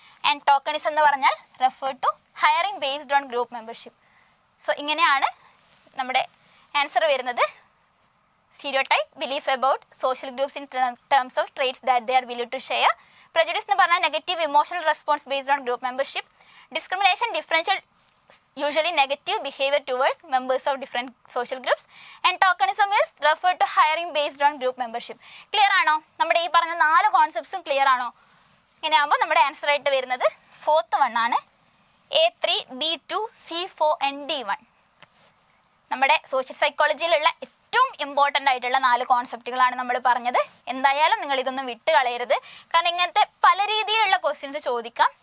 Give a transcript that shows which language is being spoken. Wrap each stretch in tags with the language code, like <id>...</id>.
<en>and tokenism</en> <ml>എന്ന് പറഞ്ഞാൽ</ml> <en>Refer to hiring based on group membership. So</en> <ml>ഇങ്ങനെയാണ് നമ്മുടെ ആൻസർ വരുന്നത്.</ml> <en>Stereotype, belief about social groups in terms of traits that they are willing to share. prejudice</en> <ml>എന്ന് പറഞ്ഞാൽ</ml> <en>Negative emotional response based on group membership. Discrimination differential usually negative behavior towards members of different social groups. And tokenism is referred to hiring based on group membership.</en> <ml>Clear ആണോ? നമ്മുടെ ഈ പറഞ്ഞ 4 കോൺസെപ്റ്റ്സും clear ആണോ? ഇങ്ങനെ ആകുമ്പോൾ നമ്മുടെ ആൻസർ ആയിട്ട് വരുന്നത് 4th വൺ ആണ്.</ml> <en>A3, B2, C4 and D1.</en> <ml>നമ്മുടെ സോഷ്യൽ സൈക്കോളജിയിലുള്ള ഏറ്റവും ഇമ്പോർട്ടൻ്റ് ആയിട്ടുള്ള 4 കോൺസെപ്റ്റുകളാണ് നമ്മൾ പറഞ്ഞത്. എന്തായാലും നിങ്ങൾ ഇതൊന്നും വിട്ട് കളയരുത്. കാരണം ഇങ്ങനത്തെ പല രീതിയിലുള്ള ക്വസ്റ്റ്യൻസ് ചോദിക്കാം.</ml>